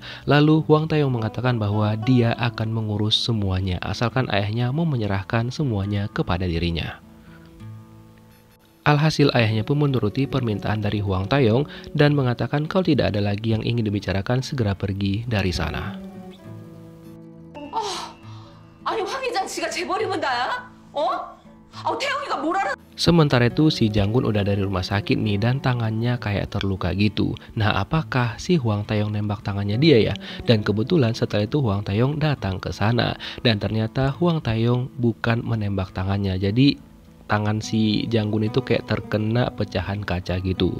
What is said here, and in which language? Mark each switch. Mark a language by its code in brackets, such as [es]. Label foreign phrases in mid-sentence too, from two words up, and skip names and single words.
[id] Lalu Hwang Tae-yong mengatakan bahwa dia akan mengurus semuanya asalkan ayahnya mau menyerahkan semuanya kepada dirinya. Alhasil ayahnya pun menuruti permintaan dari Hwang Tae-yong dan mengatakan kalau tidak ada lagi yang ingin dibicarakan segera pergi dari sana. [ko] 아니 황 회장 지가 재벌이면 나야? 태영이가 뭘 알아? [id] Sementara itu si Jang-gun udah dari rumah sakit nih dan tangannya kayak terluka gitu. Nah, apakah si Hwang Tae-yong nembak tangannya dia ya? Dan kebetulan setelah itu Hwang Tae-yong datang ke sana dan ternyata Hwang Tae-yong bukan menembak tangannya. Jadi tangan si Jang-gun itu kayak terkena pecahan kaca gitu.